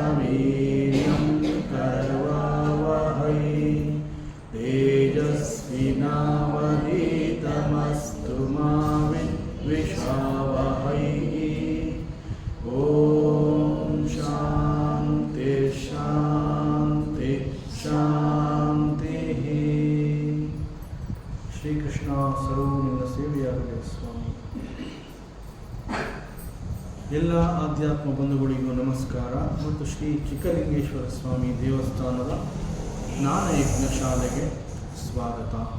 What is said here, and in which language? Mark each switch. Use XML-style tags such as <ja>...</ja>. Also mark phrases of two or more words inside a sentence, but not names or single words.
<sa>वीर्यं करवावहै तेजस्विनावधीतमस्तु मा विद्विषावहै। ॐ शान्ति शान्ति शान्तिः।</sa> <kn>ಶ್ರೀಕೃಷ್ಣ ಸರ್ವನಿಂದ ಸೇವೆಯಾಗಲಿ ಸ್ವಾಮಿ. ಎಲ್ಲ ಆಧ್ಯಾತ್ಮ ಬಂಧುಗಳಿಗೂ ನಮಸ್ಕಾರ ಮತ್ತು ಶ್ರೀ ಚಿಕ್ಕಲಿಂಗೇಶ್ವರ ಸ್ವಾಮಿ ದೇವಸ್ಥಾನದ ಜ್ಞಾನಯಜ್ಞ ಶಾಲೆಗೆ ಸ್ವಾಗತ.</kn>